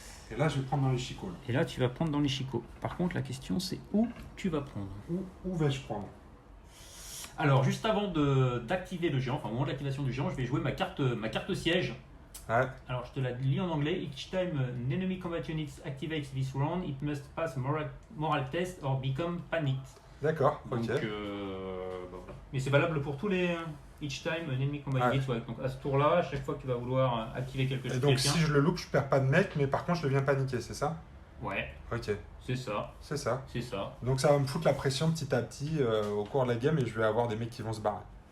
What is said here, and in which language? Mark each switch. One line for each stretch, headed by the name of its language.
French: Et là, je vais prendre dans les chicots. Là. Et là, tu vas prendre dans les chicots. Par contre, la question, c'est où tu vas prendre. Où vais-je prendre? Alors, juste avant d'activer le géant, enfin au moment de l'activation du géant, je vais jouer ma carte siège. Ouais. Alors, je te la lis en anglais.
English: Each time an enemy combat unit activates this round, it must pass a moral test or become panicked.
French: D'accord, ok. Donc, voilà. Mais c'est valable pour tous les...
English: Each time an enemy combat unit.
French: Ouais. Donc, à ce tour-là, à chaque fois que tu vas vouloir activer quelque chose. Et donc, si je le loupe, je perds pas de mec, mais par contre, je deviens paniqué, c'est ça? Ouais. Ok. C'est ça. C'est ça. C'est ça. Donc, ça va me foutre la pression petit à petit au cours de la game et je vais avoir des mecs qui vont se barrer.